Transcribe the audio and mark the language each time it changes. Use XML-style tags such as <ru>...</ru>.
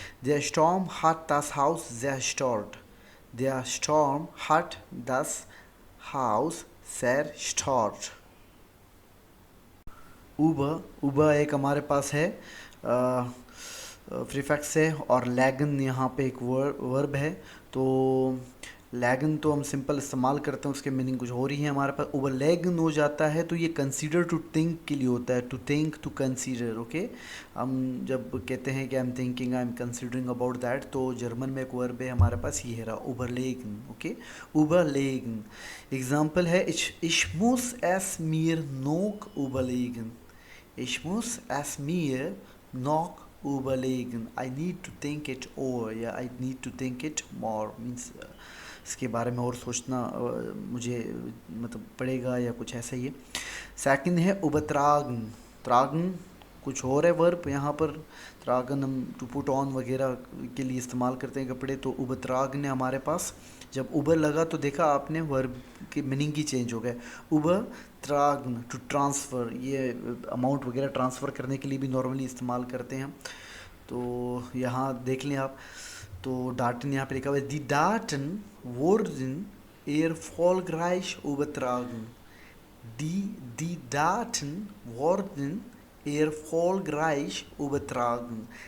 <de>Der Sturm hat das Haus zerstört। Der Sturm hat das Haus zerstört।</de> <hi>उबा एक हमारे पास है प्रीफिक्स है, और लैगन यहाँ पे एक वर्ब है। तो लैगन तो हम सिंपल इस्तेमाल करते हैं, उसके मीनिंग कुछ हो रही है हमारे पास। ओवर लैगन हो जाता है तो ये कंसीडर टू थिंक के लिए होता है, to think to consider. Okay, हम जब कहते हैं कि</hi> <en>I am thinking, I am considering about that,</en> <hi>तो जर्मन में एक वर्ब है हमारे पास, ये है रहा ओवरलेगन। ओके, ओवरलेगन एग्जाम्पल है</hi> <de>ich muss es mir noch überlegen। Ich muss es mir noch überlegen।</de> <en>I need to think it over, या I need to think it more, means</en> <hi>इसके बारे में और सोचना मुझे मतलब पड़ेगा, या कुछ ऐसा ही है। सेकंड है उबत्रागन। त्रागन कुछ और है वर्ब यहाँ पर। त्रागन हम टू पुट ऑन वगैरह के लिए इस्तेमाल करते हैं कपड़े। तो उबत्रागन है हमारे पास। जब उबर लगा तो देखा आपने वर्ब की मीनिंग ही चेंज हो गया। उबर त्रागन टू ट्रांसफ़र, ये अमाउंट वगैरह ट्रांसफ़र करने के लिए भी नॉर्मली इस्तेमाल करते हैं। तो यहाँ देख लें आप, तो डाटन यहाँ पे लिखा हुआ है</hi> <de>दी डाटन wurden erfolgreich übertragen। Die Daten wurden erfolgreich übertragen।</de>